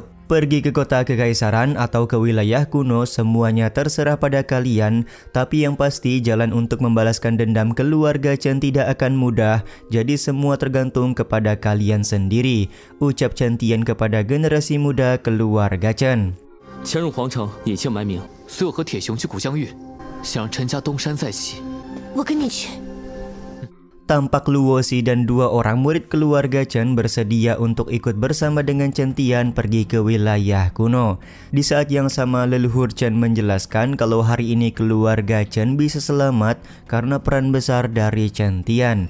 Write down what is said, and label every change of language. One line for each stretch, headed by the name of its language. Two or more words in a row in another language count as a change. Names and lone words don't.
Indonesian: Pergi ke kota kekaisaran atau ke wilayah kuno semuanya terserah pada kalian, tapi yang pasti jalan untuk membalaskan dendam keluarga Chen tidak akan mudah, jadi semua tergantung kepada kalian sendiri, ucap Chen Tian kepada generasi muda keluarga Chen.
Chinese: 潜入皇城，隐姓埋名，随我和铁雄去古江峪，想让陈家东山再起。我跟你去。
Indonesian: Tampak Luosi dan dua orang murid keluarga Chen bersedia untuk ikut bersama dengan Chen Tian pergi ke wilayah kuno. Di saat yang sama leluhur Chen menjelaskan kalau hari ini keluarga Chen bisa selamat karena peran besar dari Chen Tian.